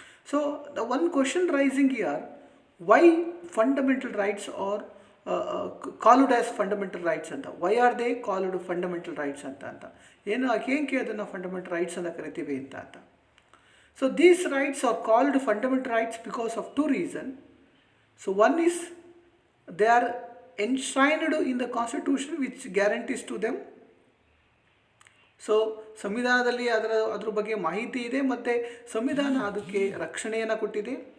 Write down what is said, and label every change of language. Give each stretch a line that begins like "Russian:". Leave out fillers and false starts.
English: So the one question raising here, why fundamental rights are called as fundamental rights ಅಂತ. Why are they called fundamental rights
Kannada: ಅಂತ ಏನು ಹೇಗೆ ಅದನ್ನು fundamental rights ಅಂತ ಕರಿತೀವಿ ಅಂತ.
English: So these rights are called fundamental rights because of two reason. So one is they are enshrined in the constitution which guarantees to them.
Kannada: So ಸಂವಿಧಾನದಲ್ಲಿ ಅದರ ಬಗ್ಗೆ ಮಾಹಿತಿ ಇದೆ ಮತ್ತು ಸಂವಿಧಾನ ಅದಕ್ಕೆ ರಕ್ಷಣೆಯನ್ನು ಕೊಟ್ಟಿದೆ.